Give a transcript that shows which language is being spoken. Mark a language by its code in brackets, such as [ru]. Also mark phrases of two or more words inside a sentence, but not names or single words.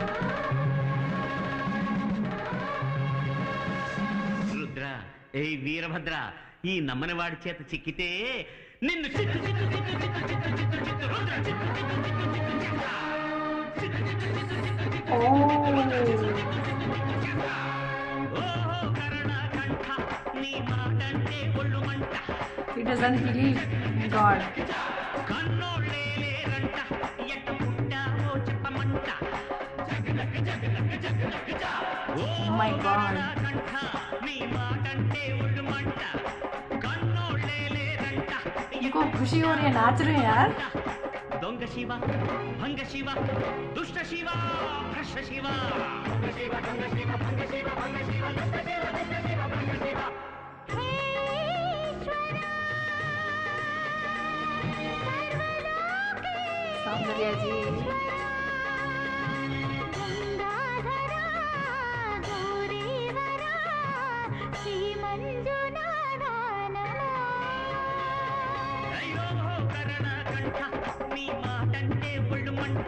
[te] రుద్ర ఏ వీరభద్ర ఈ నమ్మని వాడి చేత చిక్కితే నిన్ను చిత్తు చిత్తు చిత్తు చిత్తు చిత్తు చిత్తు చిత్తు రుద్ర చిత్తు చిత్తు చిత్తు చిత్తు చిత్త. ఓహో కరణ కంఠ నీ మాటంటే ఒళ్ళు మంట. [en] He doesn't believe in God. [te] కన్నోళ్ళే లేరంట ఎట్ట పుట్టావో చెప్పమంట. [en] Oh my God. [te] కంఠ నీ మాటంటే ఒళ్ళు మంట. కన్నోళ్ళే లేరంట [hi] इनको खुशी हो रही है, नाच रहे हैं यार. [te] దొంగ శివ భంగ శివ దుష్ట శివ భ్రష్ట శివ. [hi] सौंदर्या जी [te] అయ్యో కరణ కంఠ నీ మాటంటే ఒళ్ళు మంట.